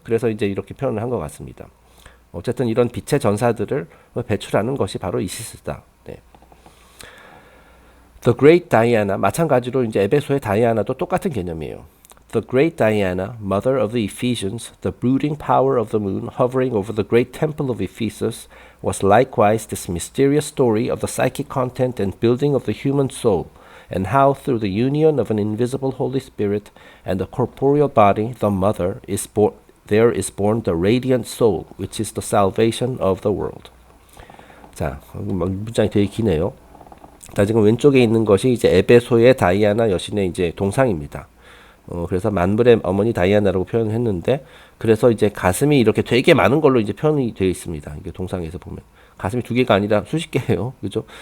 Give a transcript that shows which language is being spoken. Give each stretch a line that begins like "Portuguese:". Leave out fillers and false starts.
Korean: 그래서 이제 이렇게 표현을 한 것 같습니다. 어쨌든 이런 빛의 전사들을 배출하는 것이 바로 이시스다. 네. The Great Diana, 마찬가지로 이제 에베소의 다이아나도 똑같은 개념이에요.
English: The Great Diana, mother of the Ephesians, the brooding power of the moon hovering over the great temple of Ephesus, was likewise this mysterious story of the psychic content and building of the human soul, and how through the union of an invisible Holy Spirit and a corporeal body, the mother there is born the radiant soul, which is the salvation of the world.
Korean: 자, 문장이 되게 기네요. 자, 지금 왼쪽에 있는 것이 이제 에베소의 다이아나 여신의 이제 동상입니다. 그래서 만물의 어머니 다이아나라고 표현을 했는데, 그래서 이제 가슴이 이렇게 되게 많은 걸로 이제 표현이 되어 있습니다. 이게 동상에서 보면 가슴이 두 개가 아니라 수십 개예요. 그죠?